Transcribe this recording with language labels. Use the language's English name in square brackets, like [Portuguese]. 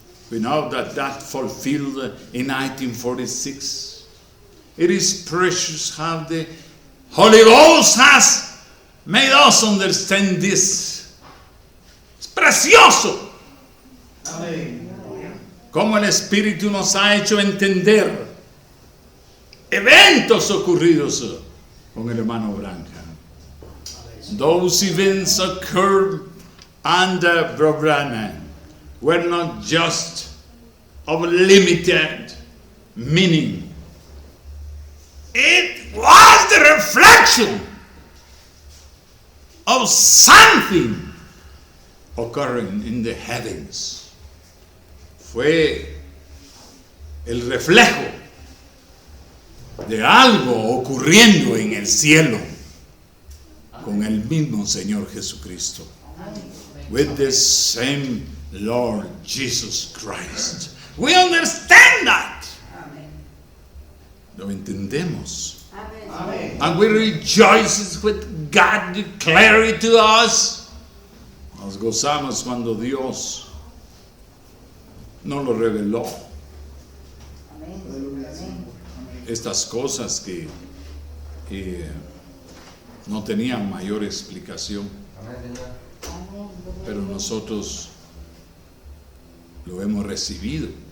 [English] We know that fulfilled in 1946. It is precious how the Holy Ghost has made us understand this. [Spanish] Es precioso Amén. cómo el Espíritu nos ha hecho entender eventos ocurridos con el hermano Branham. [English] Those events occurred under Brother Branham were not just of limited meaning. It was the reflection of something occurring in the heavens. [Spanish] Fue el reflejo de algo ocurriendo en el cielo con el mismo Señor Jesucristo. [English] With the same Lord Jesus Christ. We understand that. [Spanish] Lo entendemos. Amén. [English] And we rejoice with God declare it to us. [Spanish] Nos gozamos cuando Dios nos lo reveló. Aleluya, Señor. Amén. Estas cosas que no tenían mayor explicación, pero nosotros lo hemos recibido.